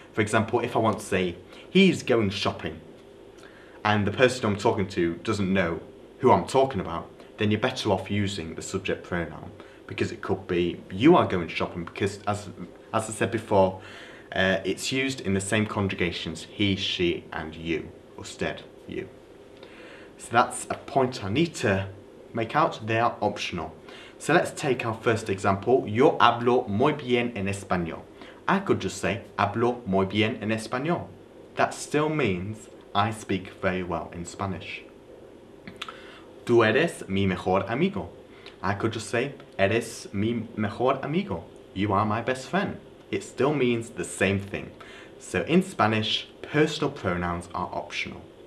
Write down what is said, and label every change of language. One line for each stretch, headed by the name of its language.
English: For example, if I want to say, he's going shopping, and the person I'm talking to doesn't know who I'm talking about, then you're better off using the subject pronoun, because it could be, you are going shopping, because as I said before, it's used in the same conjugations, he, she, and you, usted, you. So that's a point I need to make out. They are optional. So let's take our first example.
Spanish: Yo hablo muy bien en español.
English: I could just say,
Spanish: hablo muy bien en español.
English: That still means I speak very well in Spanish.
Spanish: Tú eres mi mejor amigo.
English: I could just say,
Spanish: eres mi mejor amigo.
English: You are my best friend. It still means the same thing. So in Spanish, personal pronouns are optional.